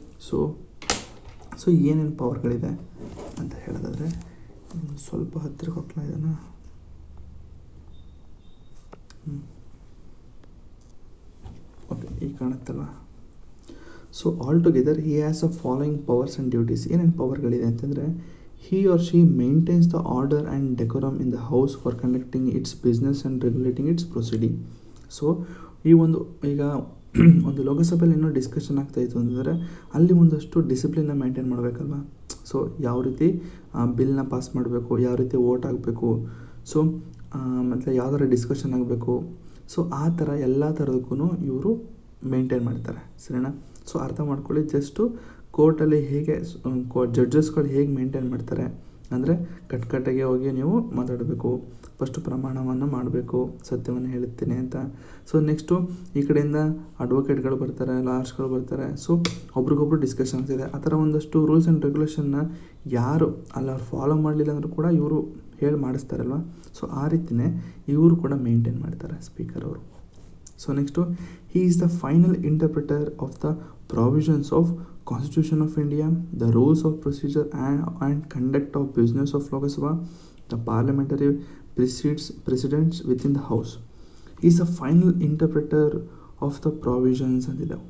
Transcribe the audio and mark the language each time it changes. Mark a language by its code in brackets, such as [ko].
[kn] So ಏನೇನು ಪವರ್ಗಳಿದೆ ಅಂತ ಹೇಳೋದಾದರೆ, ಸ್ವಲ್ಪ ಹತ್ತಿರಕ್ಕೆ ಹೋಗ್ಲಾ ಇದನ್ನು. [en] okay, [kn] ಈಗ ಕಾಣುತ್ತಲ್ವ. [en] So all together he has a following powers and duties. [kn] ಏನೇನು ಪವರ್ಗಳಿದೆ ಅಂತಂದರೆ, [en] he or she maintains the order and decorum in the house for conducting its business and regulating its proceeding. [kn] So ಈ ಒಂದು ಈಗ ಒಂದು ಲೋಕಸಭೆಯಲ್ಲಿ ಏನೋ discussion ಆಗ್ತಾಯಿತ್ತು ಅಂತಂದರೆ, ಅಲ್ಲಿ ಒಂದಷ್ಟು ಡಿಸಿಪ್ಲಿನ್ನ ಮೇಂಟೈನ್ ಮಾಡಬೇಕಲ್ವ. ಸೊ ಯಾವ ರೀತಿ ಬಿಲ್ನ ಪಾಸ್ ಮಾಡಬೇಕು, ಯಾವ ರೀತಿ ವೋಟ್ ಆಗಬೇಕು, ಸೊ ಮತ್ತು ಯಾವ ಥರ ಡಿಸ್ಕಷನ್ ಆಗಬೇಕು, ಸೊ ಆ ಥರ ಎಲ್ಲ ಥರದಕ್ಕೂ ಇವರು ಮೇಂಟೈನ್ ಮಾಡ್ತಾರೆ. ಸರಿನಾ? ಸೊ ಅರ್ಥ ಮಾಡ್ಕೊಳ್ಳಿ. ಜಸ್ಟು ಕೋರ್ಟಲ್ಲಿ ಹೇಗೆ ಜಡ್ಜಸ್ಗಳು ಹೇಗೆ ಮೇಂಟೈನ್ ಮಾಡ್ತಾರೆ ಅಂದರೆ, ಕಟ್ಕಟ್ಟಾಗೆ ಹೋಗಿ ನೀವು ಮಾತಾಡಬೇಕು, ಫಸ್ಟು ಪ್ರಮಾಣವನ್ನು ಮಾಡಬೇಕು, ಸತ್ಯವನ್ನು ಹೇಳುತ್ತೇನೆ ಅಂತ. ಸೊ ನೆಕ್ಸ್ಟು ಈ ಕಡೆಯಿಂದ ಅಡ್ವೊಕೇಟ್ಗಳು ಬರ್ತಾರೆ, ಲಾಯರ್ಸ್ಗಳು ಬರ್ತಾರೆ. ಸೊ ಒಬ್ರಿಗೊಬ್ರು ಡಿಸ್ಕಷನ್ ಆಗ್ತಿದೆ. ಆ ಥರ ಒಂದಷ್ಟು ರೂಲ್ಸ್ ಆ್ಯಂಡ್ ರೆಗ್ಯುಲೇಷನ್ನ ಯಾರು ಅಲ್ಲಿ ಅವ್ರು ಫಾಲೋ ಮಾಡಲಿಲ್ಲ ಅಂದರೂ ಕೂಡ ಇವರು ಹೇಳಿ ಮಾಡಿಸ್ತಾರಲ್ವ. ಸೊ ಆ ರೀತಿಯೇ ಇವರು ಕೂಡ ಮೇಂಟೈನ್ ಮಾಡ್ತಾರೆ ಸ್ಪೀಕರ್ ಅವರು. [en] So next he is the final interpreter of the provisions of Constitution of India, the rules of procedure and conduct of business of Lok Sabha, the parliamentary precedents within the house. He is the final interpreter of the provisions [kn] ಅಂತಿದೆ.